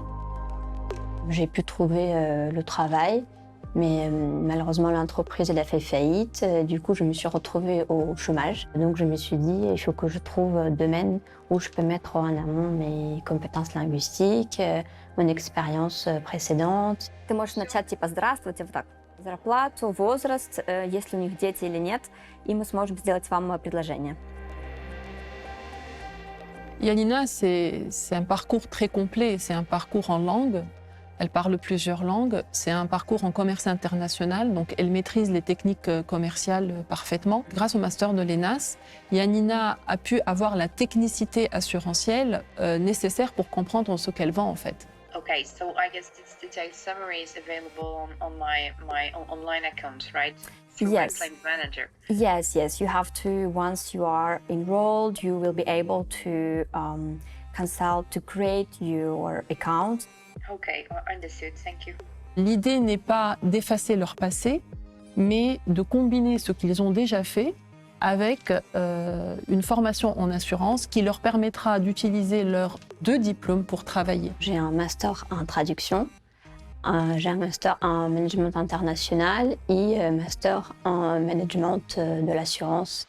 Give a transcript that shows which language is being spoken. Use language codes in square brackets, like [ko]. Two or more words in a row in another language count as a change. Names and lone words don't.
[fr] J'ai pu trouver le travail, mais malheureusement l'entreprise elle a fait faillite. Du coup, je me suis retrouvée au chômage. Donc je me suis dit, il faut que je trouve un domaine où je peux mettre en amont mes compétences linguistiques, mon expérience précédente. [ru] Ты можешь начать типа «Здравствуйте», вот так. Зарплату, возраст, есть ли у них дети или нет, и мы сможем сделать вам предложение. [fr] Janina, c'est un parcours très complet. C'est un parcours en langue. Elle parle plusieurs langues. C'est un parcours en commerce international. Donc, elle maîtrise les techniques commerciales parfaitement. Grâce au master de l'ENAS, Janina a pu avoir la technicité assurantielle nécessaire pour comprendre ce qu'elle vend en fait. [en] Okay, so I guess this detailed summary is available on my online account, right? Through my Yes. Claims Manager. Yes, yes. You have to, once you are enrolled, you will be able to consult to create your account. Okay, understood. Thank you. [fr] L'idée n'est pas d'effacer leur passé, mais de combiner ce qu'ils ont déjà fait avec une formation en assurance qui leur permettra d'utiliser leurs 2 diplômes pour travailler. J'ai un master en traduction, j'ai un master en management international et un master en management de l'assurance.